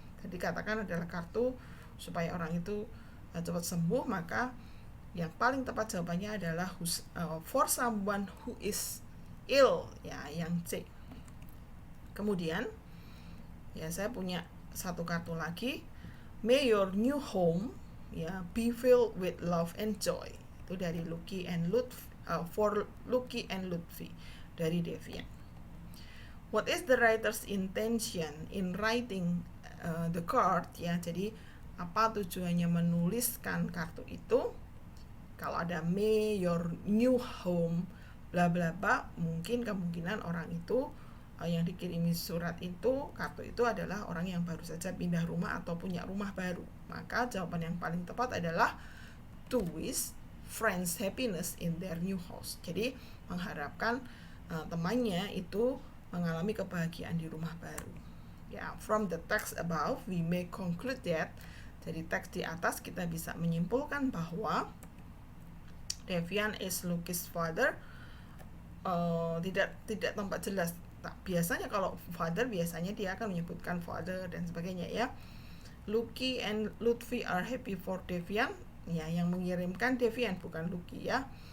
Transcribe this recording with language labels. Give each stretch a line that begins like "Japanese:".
Indonesian: Jadi katakan adalah kartu supaya orang itu cepat sembuh, maka yang paling tepat jawabannya adalah
English: for someone who is ill,
Indonesian: ya, yang C. Kemudian ya saya punya satu kartu lagi,
English: may your new home, ya, be filled with love and joy.
Indonesian: Itu dari Lucky and Lutfi, for Lucky and Lutfi dari Devian.
English: What is the writer's intention in writing the card?
Indonesian: Ya, jadi apa tujuannya menuliskan kartu itu? Kalau ada
English: may your new home bla bla bla,
Indonesian: mungkin kemungkinan orang itu yang dikirimi surat itu, kartu itu adalah orang yang baru saja pindah rumah atau punya rumah baru. Maka jawaban yang paling tepat adalah
English: to wish friends happiness in their new house.
Indonesian: Jadi mengharapkan temannya itu mengalami kebahagiaan di rumah baru.
English: Ya, from the text above we may conclude that,
Indonesian: dari teks di atas kita bisa menyimpulkan bahwa
English: Devian is Lucky's father.
Indonesian: Tidak tampak jelas. Biasanya kalau father, biasanya dia akan menyebutkan father dan sebagainya ya.
English: Lucky and Lutfi are happy for Devian.
Indonesian: Ya, yang mengirimkan Devian bukan Lucky ya.